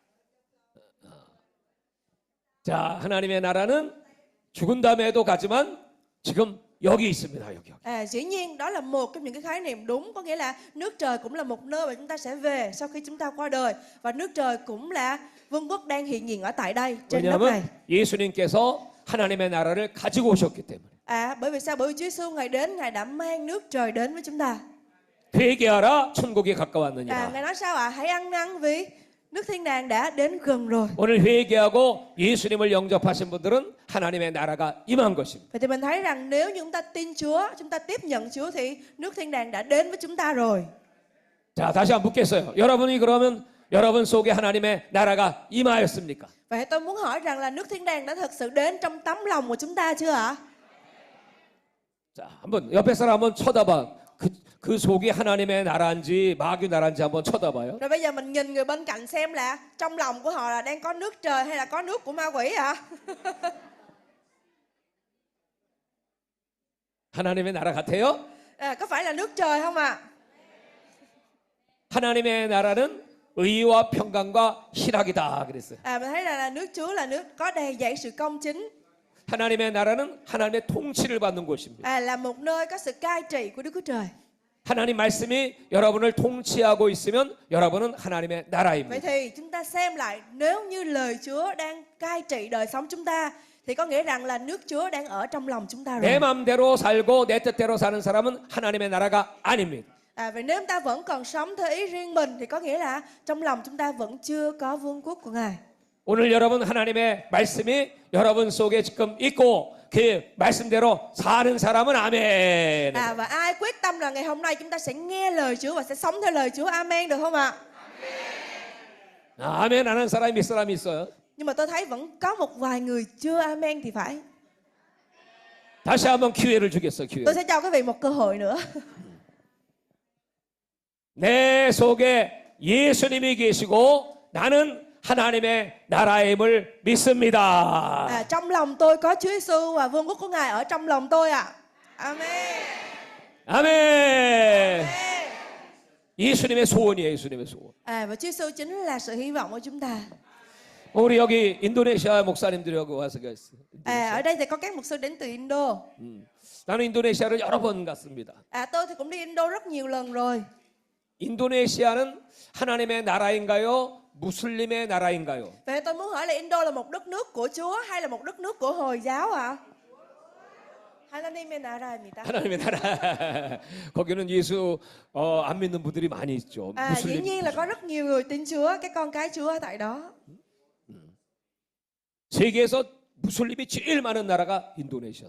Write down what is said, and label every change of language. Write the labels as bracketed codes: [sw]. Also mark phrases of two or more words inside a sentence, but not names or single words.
[ko] 자, 하나님의 나라는 죽은 다음에도 가지만 지금 여기 있습니다. 여기. [vi] Dĩ nhiên đó là một trong những cái khái niệm đúng, có nghĩa là nước trời cũng là một nơi mà chúng ta sẽ về sau khi chúng ta qua đời, và nước trời cũng là vương quốc đang hiện diện ở tại đây trên đất này. [ko] 왜냐하면 예수님께서 하나님의 나라를 가지고 오셨기 때문에. [vi] Bởi vì sao? Bởi vì Chúa Giêsu Ngài đến, Ngài đã mang nước trời đến với chúng ta. [ko] 회개하라, 천국이 가까웠느니라. [vi] Ngài nói sao ạ? Hãy ăn năn vì nước thiên đàng đã đến gần rồi. [ko] 오늘 회개하고 예수님을 영접하신 분들은 하나님의 나라가 임한 것입니다. [vi] Vậy thì mình thấy rằng nếu như chúng ta tin Chúa, chúng ta tiếp nhận Chúa thì nước thiên đàng đã đến với chúng ta rồi. [ko] 자, 다시 한번 묻겠어요. 여러분이 그러면 여러분 속에 하나님의 나라가 임하였습니까? [vi] Vậy tôi muốn hỏi rằng là nước thiên đàng đã thực sự đến trong tấm lòng của chúng ta chưa ạ? [ko] 자, 한번 옆에 사람 한번 쳐다봐. 그 속이 하나님의 나라인지 마귀 나라인지 한번 쳐다봐요. [vi] Rồi bây giờ mình nhìn người bên cạnh xem là trong lòng của họ là đang có nước trời hay là có nước của ma quỷ ạ? [ko] 하나님의 나라 같아요? [vi] Có phải là nước trời không ạ? [ko] 하나님의 나라는 의와 평강과 희락이다 그랬어요. [vi] Mình thấy là nước Chúa là nước có đầy dẫy sự công chính. [ko] 하나님의 나라는 하나님의 통치를 받는 곳입니다. [vi] Là một nơi có sự cai trị của Đức Chúa Trời. [ko] 하나님 말씀이 여러분을 통치하고 있으면 여러분은 하나님의 [vi] Vậy [ko] 나라입니다. [vi] thì chúng ta xem lại, nếu như lời Chúa đang cai trị đời sống chúng ta thì có nghĩa rằng là nước Chúa đang ở trong lòng chúng ta rồi. [ko] 내 마음대로 살고 내 뜻대로 사는 사람은 하나님의 나라가 아닙니다. [vi] Vậy nếu chúng ta vẫn còn sống theo ý riêng mình thì có nghĩa là trong lòng chúng ta vẫn chưa có vương quốc của Ngài. [ko] 오늘 여러분 하나님의 말씀이 여러분 속에 지금 있고 그 말씀대로 사는 사람은 아멘. [vi] Và ai quyết tâm là ngày hôm nay chúng ta sẽ nghe lời Chúa và sẽ sống theo lời Chúa, amen, được không ạ? [ko] 아멘 하는 사람이 몇 사람이 있어요? [vi] Nhưng mà tôi thấy vẫn có một vài người chưa amen thì phải. [ko] 다시 한번 기회를 주겠어, 기회. [vi] Tôi sẽ cho quý vị một cơ hội nữa. [ko] 내 속에 예수님이 계시고 나는 하나님의 나라임을 믿습니다. [vi] Trong lòng tôi có Chúa Giêsu và vương quốc của Ngài ở trong lòng tôi ạ. Amen. [ko] 아멘. 예수님의 소원이에요, 예수님의 소원. [vi] Và Chúa Giêsu chính là sự hy vọng của chúng ta. [ko] 우리 여기 인도네시아 목사님들하고 와서 갔어요. [vi] Ở đây thì có các mục sư đến từ Indo. [ko] 나는 인도네시아를 여러 번 갔습니다. [vi] Tôi thì cũng đi Indo rất nhiều lần rồi. [ko] 인도네시아는 하나님의 나라인가요? 무슬림의 나라인가요? [vi] Vậy tôi muốn hỏi là Indo là một đất nước của Chúa hay là một đất nước của Hồi giáo ạ? [ko] 하나님의 나라입니다. 하나님의 나라. 거기는 예수 안 믿는 분들이 많이 있죠. [vi] Dĩ nhiên là có rất nhiều người tin Chúa, cái con cái Chúa ở tại đó. [ko] 세계에서 무슬림이 제일 많은 나라가 인도네시아.